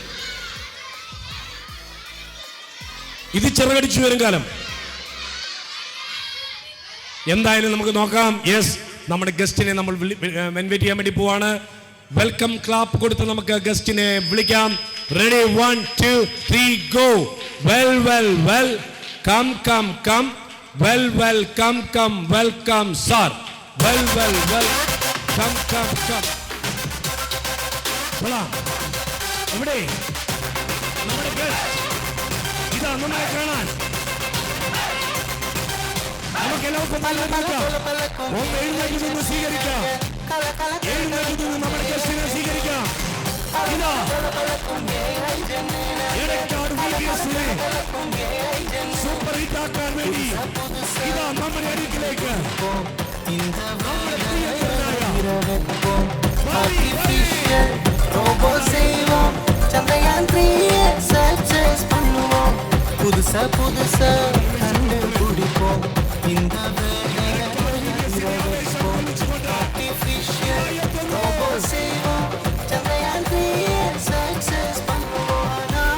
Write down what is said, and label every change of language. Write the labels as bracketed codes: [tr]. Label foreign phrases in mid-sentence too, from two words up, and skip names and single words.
[ml] ഇത് ചിറകടിച്ചു ഉയരും കാലം. എന്തായാലും നമുക്ക് നോക്കാം. യെസ്, നമ്മുടെ ഗസ്റ്റിനെ നമ്മൾ ഇൻവൈറ്റ് ചെയ്യാൻ വേണ്ടി പോവാണ്. [en] welcome clap [ml] കൊടുത്ത് നമുക്ക് ഗസ്റ്റിനെ വിളിക്കാം. [en] Ready, 1 2 3 go. Wel wel wel come come come. Wel wel come come welcome sir. Wel wel wel come come come. [ml] ഇവിടെ നമ്മുടെ ഗസ്റ്റ് ഇതാ നമ്മളെ കാണാൻ. നമുക്ക് എല്ലാവർക്കും എഴുന്നേറ്റ് നിന്ന് സ്വീകരിക്കാം. എഴുന്നേറ്റ് നിന്ന് നമ്മുടെ ഗസ്റ്റിനെ സ്വീകരിക്കാം. ഇതാ എടക്കാട് VPSനെ [en] super hit [ml] ആക്കാൻ വേണ്ടി ഇതാ നമ്മുടെ അരികിലേക്ക് നമ്മുടെ പ്രിയങ്കരനായ [ta] புதுசா புதுசா கண்டு குடிப்போம் இந்த [en] artificial robot [ta] செய்வோம் சந்திரயான் 3 சக்சஸ் பண்ணுவோம்.